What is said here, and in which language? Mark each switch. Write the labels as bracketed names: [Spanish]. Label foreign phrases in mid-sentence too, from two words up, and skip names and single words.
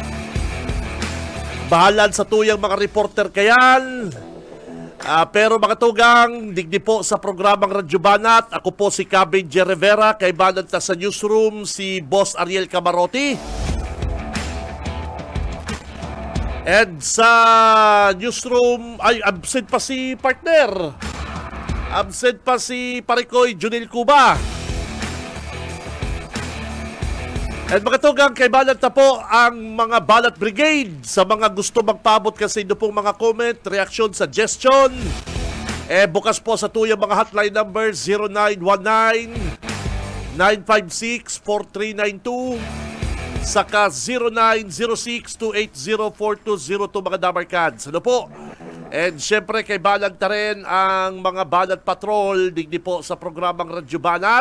[Bikol] Bahalan sa tuyang mga reporter kayan. Pero mga tugang, digdi po sa programang Radyo Banat. Ako po si Benji Rivera, kay Banat na sa newsroom si Boss Ariel Camarote. And sa newsroom, ay absent pa si partner. Absent pa si Parikoy Junil Cuba. And mga tugang, kay Balat na po ang mga Balat Brigade sa mga gusto magpaabot kasi ito pong mga comment, reaction, suggestion. Bukas po sa tuyang mga hotline number 0919-956-4392 saka 0906-280-4202 mga Dabarkads. Ano po? And syempre kay Balag ta rin ang mga Banat Patrol digdi po sa programang Radyo Banat.